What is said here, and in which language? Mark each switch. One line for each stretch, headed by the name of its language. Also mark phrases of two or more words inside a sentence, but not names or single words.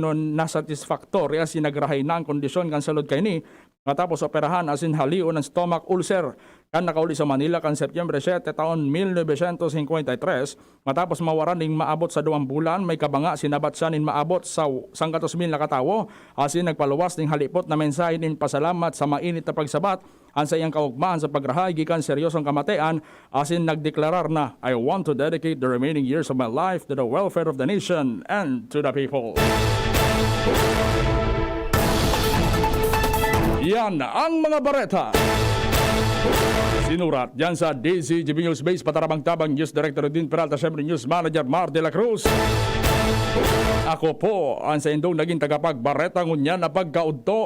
Bikol: na satisfactory as sinagrahay na ang kondisyon kan salud kay ni Matapos operahan asin haliw ng stomach ulcer kan nakauli sa Manila kan Setyembre 7 taon 1953 matapos mawaran ning maabot sa 2 bulan may kabanga sinabat siya nin maabot sa 100,000 na katawo asin nagpaluwas ning halipot na mensahe nin pasalamat sa mainit na pagsabat ang sa iyang kaugmahan sa pagrahay gikan seryosong kamatean asin nagdeklarar na
English: I want to dedicate the remaining years of my life to the welfare of the nation and to the people.
Bikol: Yan ang mga bareta. Sinurat yan sa DZGB News Base, Patarabang-Tabang
English: News Director
Bikol: din Peralta, syempre
English: News Manager
Bikol: Mar de la Cruz. Ako po ang sa indong naging tagapagbareta ngunyan na pagkaudto.